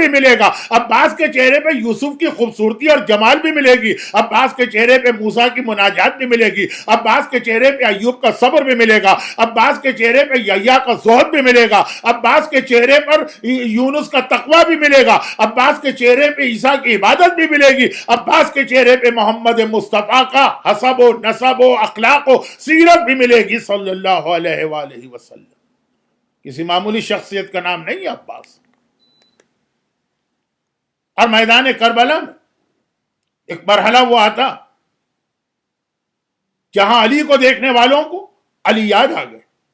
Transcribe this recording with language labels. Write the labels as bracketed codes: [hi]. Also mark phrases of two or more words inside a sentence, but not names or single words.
[ur] بھی ملے گا، عباس کے چہرے پہ یوسف کی خوبصورتی اور جمال بھی ملے گی، عباس کے چہرے پہ موسیٰ کی مناجات بھی ملے گی، عباس کے چہرے پہ ایوب کا صبر بھی ملے گا، عباس کے چہرے پہ یحییٰ کا زہد بھی ملے گا، عباس کے چہرے پر یونس کا تقوی بھی ملے گا، عباس کے چہرے پہ عیسیٰ کی عبادت بھی ملے گی، عباس کے چہرے پہ محمد مصطفیٰ کا حسب و نسب و اخلاق و سیرت بھی ملے گی [ar] صلی اللہ علیہ وآلہ وسلم۔ [ur] کسی معمولی شخصیت کا نام نہیں ہے عباس۔ اور میدان کربلا میں ایک مرحلہ وہ آتا جہاں علی کو دیکھنے والوں کو علی یاد آ گئے۔